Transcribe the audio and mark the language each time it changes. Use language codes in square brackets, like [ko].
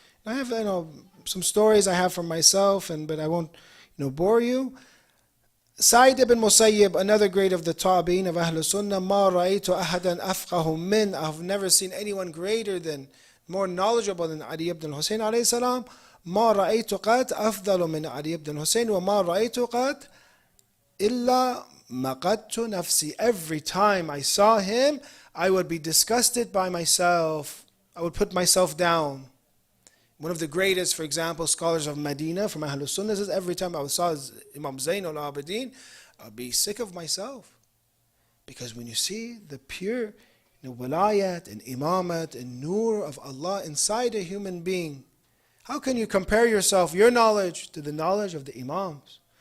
[en] I have some stories I have from myself, but I won't bore you. Sa'id ibn Musayyib, another great of the Tabi'in of Ahlul Sunnah, [ar] ما رأيت أحدا أفقه من. [en] I have never seen anyone greater than, more knowledgeable than Ali ibn al-Hussein alayhi salam. [ar] ما رأيت قط أفضل من علي ibn al-Hussein وما رأيت قط إلا مقدت نفسي. [en] Every time I saw him, I would be disgusted by myself. I would put myself down. One of the greatest, for example, scholars of Medina from Ahlul Sunnah says, every time I saw Imam Zayn al-Abidin, I'd be sick of myself. Because when you see the pure wilayat and imamat and nur of Allah inside a human being, how can you compare yourself, your knowledge, to the knowledge of the imams?